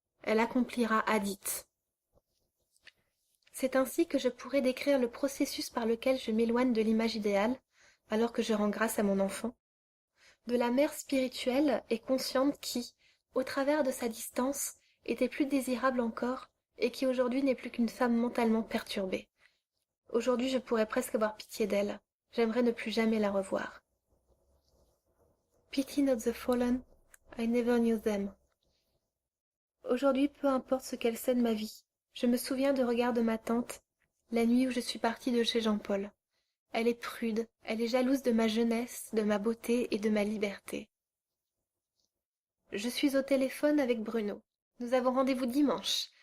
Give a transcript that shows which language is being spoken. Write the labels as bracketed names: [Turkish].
[French] Elle accomplira Hadith. C'est ainsi que je pourrais décrire le processus par lequel je m'éloigne de l'image idéale, alors que je rends grâce à mon enfant, de la mère spirituelle et consciente qui, au travers de sa distance, était plus désirable encore, et qui aujourd'hui n'est plus qu'une femme mentalement perturbée. Aujourd'hui je pourrais presque avoir pitié d'elle. J'aimerais ne plus jamais la revoir. [English] Pity not the fallen, I never knew them. [French] Aujourd'hui, peu importe ce qu'elle sait de ma vie, je me souviens du regard de ma tante, la nuit où je suis partie de chez Jean-Paul. Elle est prude, elle est jalouse de ma jeunesse, de ma beauté et de ma liberté. Je suis au téléphone avec Bruno. Nous avons rendez-vous dimanche.